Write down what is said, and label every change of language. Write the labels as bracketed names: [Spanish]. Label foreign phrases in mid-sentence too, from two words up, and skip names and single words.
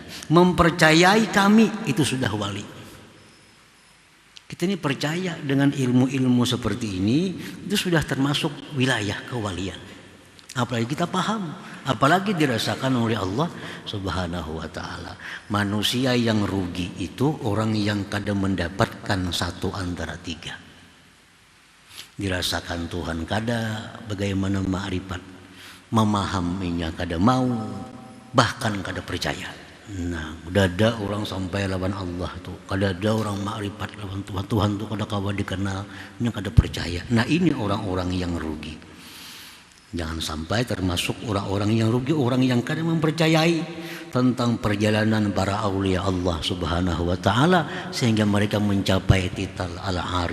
[Indonesian] Mempercayai kami itu sudah wali. Kita ini percaya dengan ilmu-ilmu seperti ini, itu sudah termasuk wilayah kewalian. Apalagi kita paham, apalagi dirasakan oleh Allah [Arabic] سبحانه وتعالى. [Indonesian] Manusia yang rugi itu orang yang kadang mendapatkan satu antara tiga. Dirasakan Tuhan kada bagaimana ma'rifat, memahaminya kada mau, bahkan kada percaya. Nah, udah ada orang sampai lawan Allah tuh, kada ada orang ma'rifat lawan Tuhan. [Banjar] Tuhan tuh kada kawa dikenal, nya kada percaya. [Indonesian] Nah, ini orang-orang yang rugi. Jangan sampai termasuk orang-orang yang rugi, orang yang kadang mempercayai tentang perjalanan para aulia Allah [Arabic] سبحانه وتعالى [Indonesian] sehingga mereka mencapai titel al-arif.